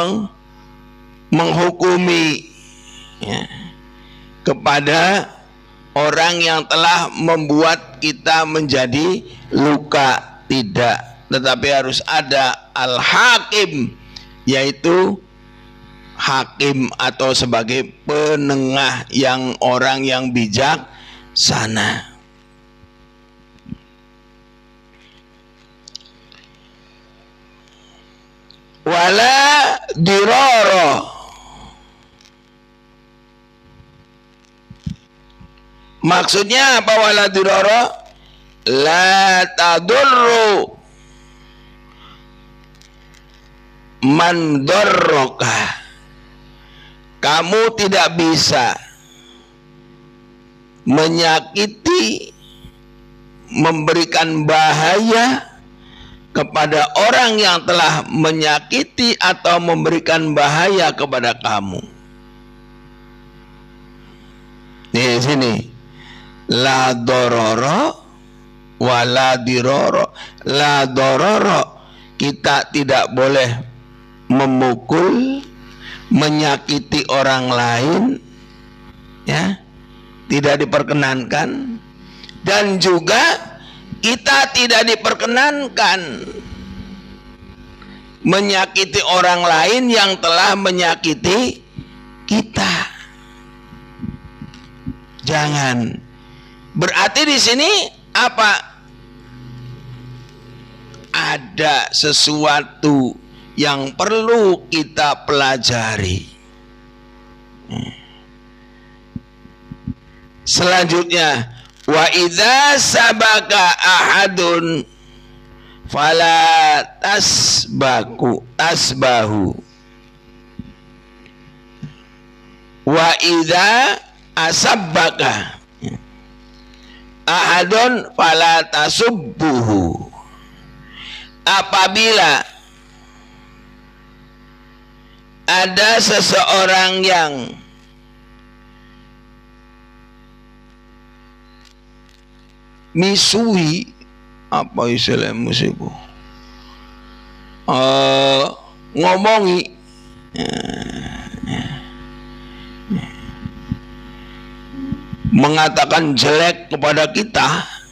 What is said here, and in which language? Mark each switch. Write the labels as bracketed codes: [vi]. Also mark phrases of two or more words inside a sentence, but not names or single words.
[id] menghukumi, ya, kepada orang yang telah membuat kita menjadi luka, tidak, tetapi harus ada al-hakim, yaitu hakim atau sebagai penengah yang orang yang bijak sana. [ar] ولا ضرار, [id] maksudnya apa [ar] ولا ضرار? لا تضر من ضرك. [id] Kamu tidak bisa menyakiti, memberikan bahaya kepada orang yang telah menyakiti atau memberikan bahaya kepada kamu. Di sini [ar] لا ضرر ولا ضرار. لا ضرر, [id] kita tidak boleh memukul, menyakiti orang lain, ya, tidak diperkenankan. Dan juga kita tidak diperkenankan menyakiti orang lain yang telah menyakiti kita. Jangan. Berarti di sini apa? Ada sesuatu yang perlu kita pelajari. Selanjutnya, [ar] وإذا سبك أحد فلا تسبه. وإذا سبك أحد فلا تسبه. [id] Apabila ada seseorang yang misui, apa istilah musibu, ngomongi, mengatakan jelek kepada kita,